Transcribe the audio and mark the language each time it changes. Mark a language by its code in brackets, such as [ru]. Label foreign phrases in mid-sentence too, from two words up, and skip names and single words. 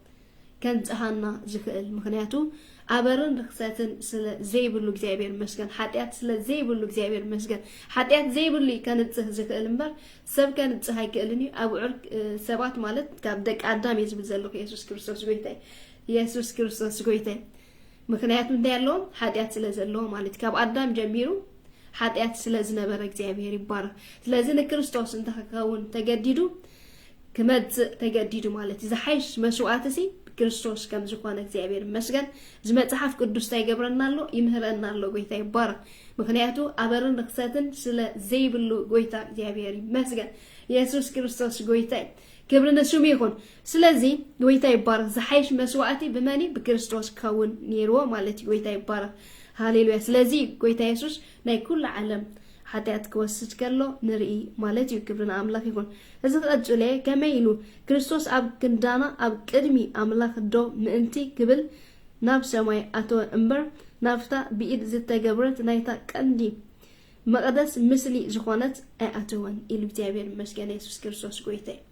[ti] ከንጽሃና ዝክእል ምክንያቱ አበርን ርክሰትን ስለ ዘይብሉ እግዚአብሔር ይመስገን ኃጢአት ስለ ዘይብሉ እግዚአብሔር ይመስገን ኃጢአት ዘይብሉ ከንጽህ ዝክእል እምበር ሰብ ከንጽህ አይክእልኒ አብዑር ሰባት ማለት ካብ ደቅ አዳም ይዝብል ዘሎ ኢየሱስ ክርስቶስ ጎይታይ ኢየሱስ ክርስቶስ ጎይታይ ምክንያቱ እንታያለው ኃጢአት ስለ ዘሎ ማለት ካብ አዳም ጀሚሩ ኃጢአት ስለ ዝነበረ እግዚአብሔር ይባረክ ስለዚህ ለክርስቶስ እንተካውን ተገዲዱ ከመጽ ተገዲዱ ማለት ዝሓይሽ መስዋዕትሲ ክርስቶስ ከም ዝኾነ እግዚአብሔር መስገን ዝመጽሐፍ ቅዱስ ታይገብረናሎ ይምህረናሎ ጎይታ ይባረክ ምክንያቱ አበርን ርክሰትን ስለ ዘይብሉ ጎይታ እግዚአብሔር መስገን ኢየሱስ ክርስቶስ ጎይታ [am] ክብርን ስሙ ይሁን [ti] ስለዚህ ጎይታ ይባረክ ዝሓይሽ መስዋዕቲ በመኒ በክርስቶስ ካውን ኒርዎ ማለት ጎይታ ይባረክ ሃሌሉያ ስለዚህ ጎይታ ኢየሱስ ናይ ኩሉ ዓለም ኃጢአት ከወስድ ከሎ ንርኢ ማለት [am] ክብርን አምላክ ይሁን [ti] እዚ ቀጽለ ከመይሉ ክርስቶስ ኣብ ክንዳና ኣብ ቅድሚ አምላክ ዶ ምእንቲ ክብል ናብ ሰማይ አቶ እምበር ናፍታ ብኢድ ዝተገብረት ናይታ ቀንዲ መቅደስ ምስሊ ዝኾነት አቶወን ኢሉ እግዚአብሔር መስገን ኢየሱስ ክርስቶስ ጎይታ